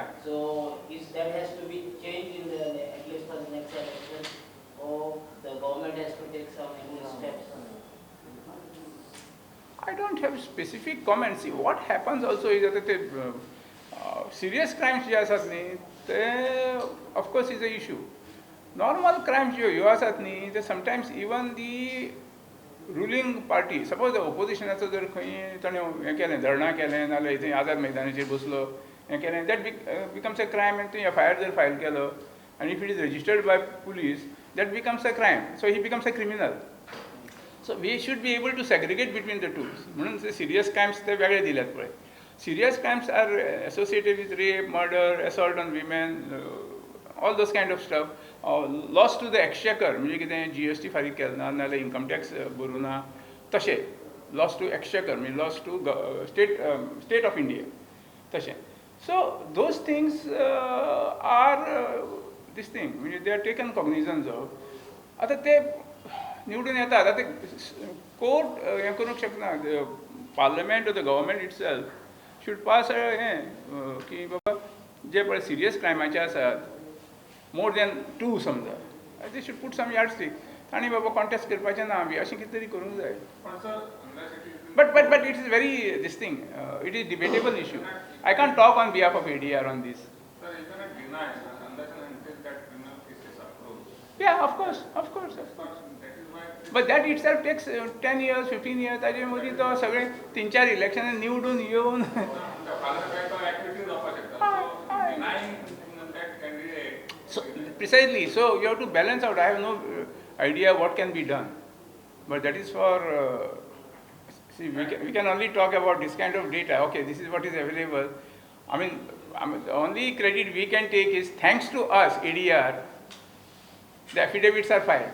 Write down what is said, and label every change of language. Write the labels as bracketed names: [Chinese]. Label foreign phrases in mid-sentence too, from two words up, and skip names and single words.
[English] So that has to be changed in at least for the next election, or the government has to take some steps? I don't have specific comments. See, what happens also is that the serious crimes [Konkani] जे आसात न्ही ते [English] of course is a issue. Normal crimes [Konkani] जे आसात न्ही ते [English] sometimes even the ruling party, suppose the [Konkani] oppositionाचो जर खंय ताणें हें केलें धरणां केलें नाल्यार थंय आझाद मैदानाचेर बसलो हें केलें, [English] that becomes a crime, and [Konkani] थंय FIR जर file केलो, [English] and if it is registered by police, that becomes a crime. So he becomes a criminal. So we should be able to segregate between the two. [Konkani] म्हणून [English] serious crimes [Konkani] ते वेगळे दिल्यात पळय. [English] Serious crimes are associated with rape, murder, assault on women, all those kind of stuff. Loss to the exchequer, [Konkani] म्हणजे कितें GST फारीक केलें ना नाल्यार इन्कम टॅक्स भरूं ना तशें [English] loss to exchequer, [Konkani] म्हणजे [English] loss to state of India [Konkani] तशें. [English] So those things are this thing, म्हणजे they are taken cognizance of. [Konkani] आतां ते निवडून येतात, आतां ते कोर्ट हें करूंक शकना. पार्लमेंट [English] or the government itself should pass [Konkani] हें की बाबा जे पळय सिरियस क्रायमाचे आसात, [English] more than 2 समजा, they should put some yardstick. [Konkani] तांणी बाबा कॉन्टेस्ट करपाचें ना बी अशें कितें तरी करूंक जाय. [English] But it is very this thing, it is debatable issue. I can't talk on behalf of ADR on this. Yeah, of course. But that itself takes 10 years, 15 years. [Konkani] ताजे मदीं तो सगळे 3-4 इलेक्शन निवडून येवन [English] So precisely, so you have to balance out. I have no idea what can be done, but that is for see, we can only talk about this kind of data. Okay, this is what is available. I mean, the only credit we can take is thanks to us, ADR, the affidavits are filed.